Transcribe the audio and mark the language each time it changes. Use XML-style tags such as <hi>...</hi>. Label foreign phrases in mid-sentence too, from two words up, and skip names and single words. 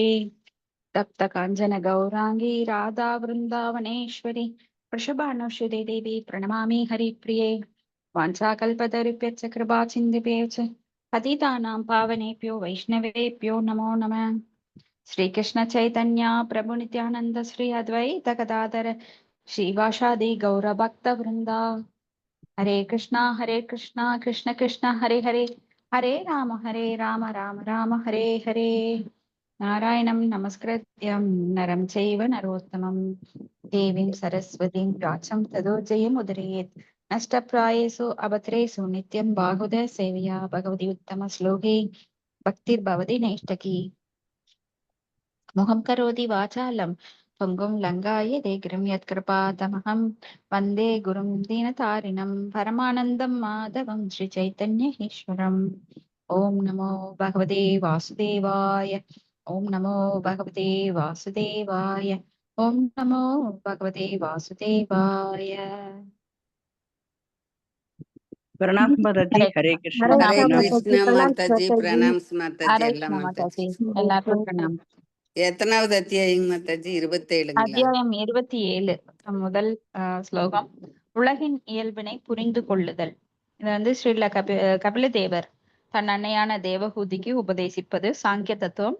<sa>तप्त काञ्चन गौराङ्गी राधा वृन्दावनेश्वरी वृषभानुसुते देवी प्रणमामि हरिप्रिये। वाञ्छाकल्पतरुभ्यश्च कृपासिन्धुभ्यश्च पतितानां पावनेभ्यो वैष्णवेभ्यो नमो नमः। श्रीकृष्ण चैतन्य प्रभु नित्यानंद श्री अद्वैत गदाधर श्रीवासादि गौरभक्त वृंदा। हरे कृष्णा कृष्ण कृष्ण हरे हरे, हरे राम राम राम हरे हरे। नारायणं नमस्कृत्यं नरं चैव नरोत्तमं देवीं सरस्वतीं व्यासं ततो जयमुदीरयेत्। नष्टप्रायेषु अभद्रेषु नित्यं बाहुदः सेवया भगवती उत्तमश्लोके भक्तिर्भवति नैष्टकी। मुखं करोति वाचालं पुङ्गुं लङ्घायते गिरिं यत्कृपातमहं वन्दे गुरुं दीनतारिणं परमानन्दं माधवं श्रीचैतन्येश्वरम्। ॐ नमो भगवते वासुदेवाय। ॐ नमो भगवते वासुदेवाय। ॐ नमो भगवते वासुदेवाय।</sa> <hi>प्रणाम माताजी। हरे कृष्णा हरे हरे कृष्ण कृष्ण माताजी,</hi> <ta>பிரணாம்ஸ் மாதாஜி,</ta> <hi>हरे</hi> <ta>எல்லாம்</ta> <hi>कृष्ण</hi> <ta>மாதாஜி. माताजी, எல்லாருக்கும் பிரணாம். எத்தனாவது அத்தியாயம் மாதாஜி? 27ங்களா? அத்தியாயம் 27 முதல் ஸ்லோகம். உலகின் இயல்பினை புரிந்து கொள்ளுதல். இது வந்து ஸ்ரீல கபில தேவர் தன் அன்னையான தேவஹூதிக்கு உபதேசிப்பது சாங்கிய தத்துவம்.</ta>